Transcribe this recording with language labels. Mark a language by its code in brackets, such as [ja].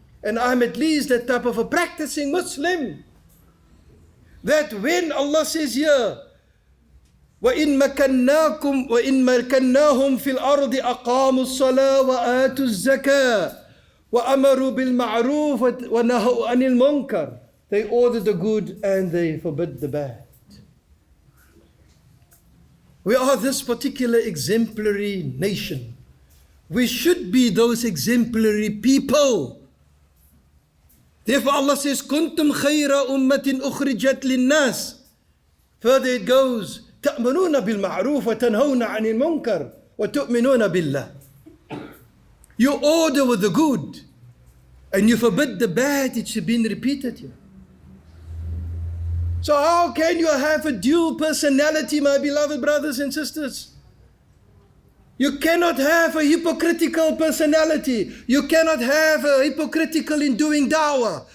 [en] and I'm at least that type of a practicing Muslim, that when Allah says here, [ar] وَإِن مَكَنَّاهُمْ فِي الْأَرْضِ أَقَامُوا الصَّلَاةَ وَآتُوا الزَّكَاةَ وَأَمَرُوا بِالْمَعْرُوفِ وَنَهَوْا عَنِ الْمُنكَرِ. [en] They order the good and they forbid the bad. We are this particular exemplary nation. We should be those exemplary people. Therefore Allah says, [ar] كُنْتُمْ خَيْرَ أُمَّةٍ أُخْرِجَتْ لِلنَّاسِ. [en] Further it goes, [ar] تَأْمُنُونَ بِالْمَعْرُوفِ وَتَنْهَوْنَ عَنِ الْمُنكَرِ وَتُؤْمِنُونَ بِاللَّهِ. [en] You order with the good and you forbid the bad. It's been repeated here. So how can you have a dual personality, my beloved brothers and sisters? You cannot have a hypocritical personality. You cannot have a hypocritical in doing da'wah.